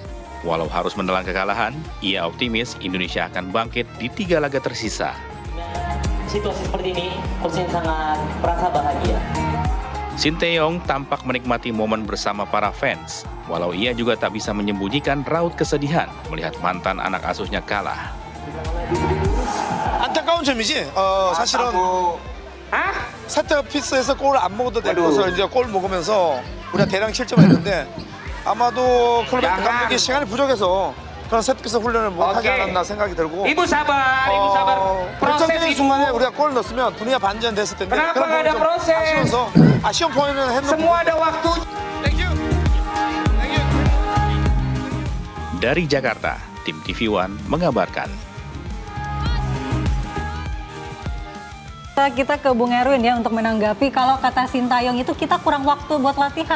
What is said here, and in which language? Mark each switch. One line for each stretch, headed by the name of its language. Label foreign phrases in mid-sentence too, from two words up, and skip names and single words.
Indonesian: Walau harus menelan kekalahan, ia optimis Indonesia akan bangkit di 3 laga tersisa. Situasi seperti ini, Persib sangat merasa bahagia. Sinteyong tampak menikmati momen bersama para fans, walau ia juga tak bisa menyembunyikan raut kesedihan melihat mantan anak asuhnya kalah.
Korean: 안타까운 점이지. 사실은 세트피스에서 골을 안 먹어도 될 것을 이제 골 먹으면서 우리가 대량 실점했는데 아마도 클럽 감독이 시간이 부족해서 그런 세트피스 훈련을 못하지 않았나 생각이 들고.
Indonesian: Ibu sabar, Ibu sabar. Proses
Korean: 결정적인
Indonesian: Ibu.
Korean: 순간에 우리가 골을 넣었으면 분위기가 반전됐을 텐데
Indonesian: Kenapa
Korean: 그런
Indonesian: nggak ada
Korean: 부분이 좀
Indonesian: proses?
Korean: 아쉬워서 아쉬운 포인트는 했는
Indonesian: Semua ada waktu. Dari Jakarta, tim TV One mengabarkan. Kita ke Bung Erwin ya untuk menanggapi kalau kata Sintayong itu kita kurang waktu buat latihan.